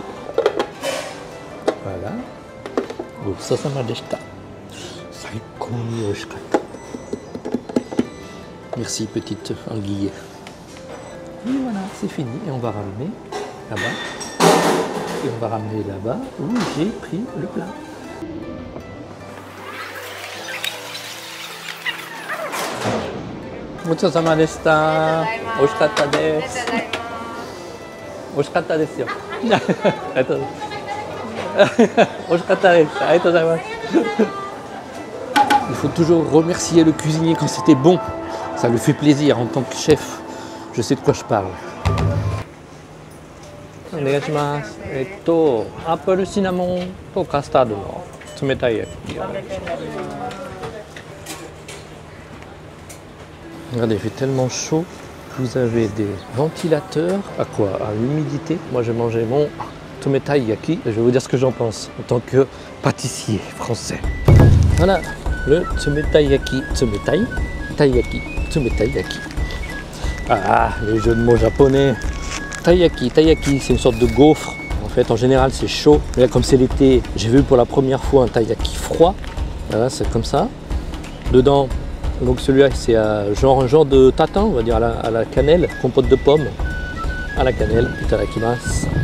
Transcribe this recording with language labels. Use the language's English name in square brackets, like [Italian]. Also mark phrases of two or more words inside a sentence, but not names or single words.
[French] Voilà. Merci petite anguille. Et voilà, c'est fini. Et on va ramener là-bas. Et on va ramener là-bas où j'ai pris le plat. [Japanese] ごちそうさまでした. おいしかったです。おいしかったですよ. おいしかったです。ありがとうございます. [French] Il faut toujours remercier le cuisinier quand c'était bon. Ça lui fait plaisir en tant que chef. Je sais de quoi je parle. [Japanese] Onegaishimasu. アップルシナモンとカスタードのつめたい焼き. [French] Regardez, il fait tellement chaud que vous avez des ventilateurs à quoi? À l'humidité. Moi, j'ai mangé mon tsumetai yaki et je vais vous dire ce que j'en pense en tant que pâtissier français. Voilà, le tsumetai yaki, tsumetai, taiyaki, tsumetai yaki. Ah, les jeux de mots japonais. Taiyaki, taiyaki, c'est une sorte de gaufre. En fait, en général, c'est chaud. Mais là, comme c'est l'été, j'ai vu pour la première fois un taiyaki froid. Voilà, c'est comme ça. Dedans, donc celui-là, c'est un genre de tatin, on va dire, à la cannelle, compote de pommes, à la cannelle, itadakimasu.